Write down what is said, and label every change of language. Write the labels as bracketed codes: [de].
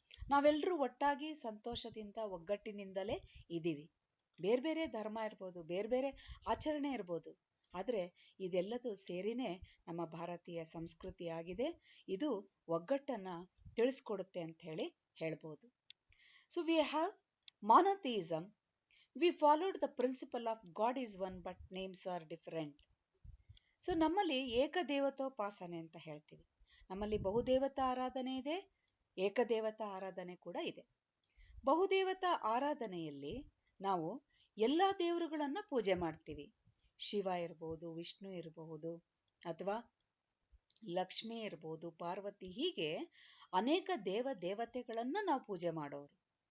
[kn] ನಾವೆಲ್ಲರೂ ಒಟ್ಟಾಗಿ ಸಂತೋಷದಿಂದ ಒಗ್ಗಟ್ಟಿನಿಂದಲೇ ಇದ್ದೀವಿ. ಬೇರೆ ಬೇರೆ ಧರ್ಮ ಇರ್ಬೋದು, ಬೇರೆ ಬೇರೆ ಆಚರಣೆ ಇರ್ಬೋದು, ಆದ್ರೆ ಇದೆಲ್ಲದೂ ಸೇರಿನೇ ನಮ್ಮ ಭಾರತೀಯ ಸಂಸ್ಕೃತಿ ಆಗಿದೆ. ಇದು ಒಗ್ಗಟ್ಟನ್ನ ತಿಳಿಸ್ಕೊಡುತ್ತೆ ಅಂತ ಹೇಳ್ಬೋದು. [en] So we have monotheism. We followed the principle of God is one but names are different. [kn] So ನಮ್ಮಲ್ಲಿ ಏಕದೇವತೋಪಾಸನೆ ಅಂತ ಹೇಳ್ತೀವಿ. ನಮ್ಮಲ್ಲಿ ಬಹುದೇವತಾ ಆರಾಧನೆ ಇದೆ, ಏಕದೇವತಾ ಆರಾಧನೆ ಕೂಡ ಇದೆ. ಬಹುದೇವತಾ ಆರಾಧನೆಯಲ್ಲಿ ನಾವು ಎಲ್ಲಾ ದೇವರುಗಳನ್ನ ಪೂಜೆ ಮಾಡ್ತೀವಿ. ಶಿವ ಇರಬಹುದು, ವಿಷ್ಣು ಇರಬಹುದು, ಅಥವಾ ಲಕ್ಷ್ಮಿ ಇರಬಹುದು, ಪಾರ್ವತಿ, ಹೀಗೆ ಅನೇಕ ದೇವತೆಗಳನ್ನ ನಾವು ಪೂಜೆ ಮಾಡೋರು.